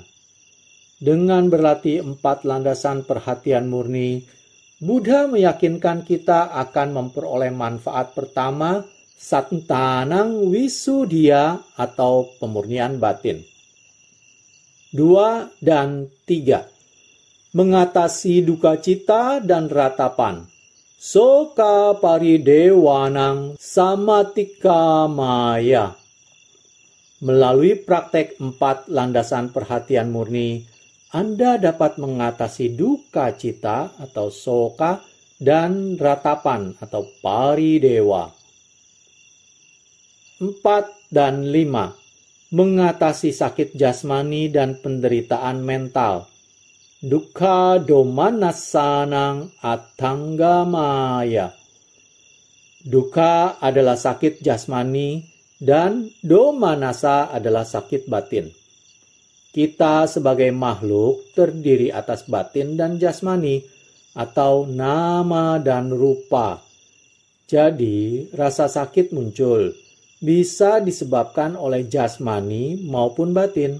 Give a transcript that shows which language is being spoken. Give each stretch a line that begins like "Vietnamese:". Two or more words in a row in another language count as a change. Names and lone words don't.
Indonesian: Dengan berlatih 4 landasan perhatian murni, Buddha meyakinkan kita akan memperoleh manfaat pertama,
Pali: Sattanang Wisuddhya
Indonesian: atau pemurnian batin. 2 dan 3. Mengatasi duka cita dan ratapan.
Pali: Soka paridewanang samatika maya.
Indonesian: Melalui praktek 4 landasan perhatian murni, Anda dapat mengatasi duka cita atau soka dan ratapan atau paridewa. 4 dan 5. Mengatasi sakit jasmani dan penderitaan mental.
Pali: Dukkha domanasanang attanggamaya.
Indonesian: Dukkha adalah sakit jasmani dan domanasa adalah sakit batin. Kita sebagai makhluk terdiri atas batin dan jasmani atau nama dan rupa. Jadi, rasa sakit muncul bisa disebabkan oleh jasmani maupun batin.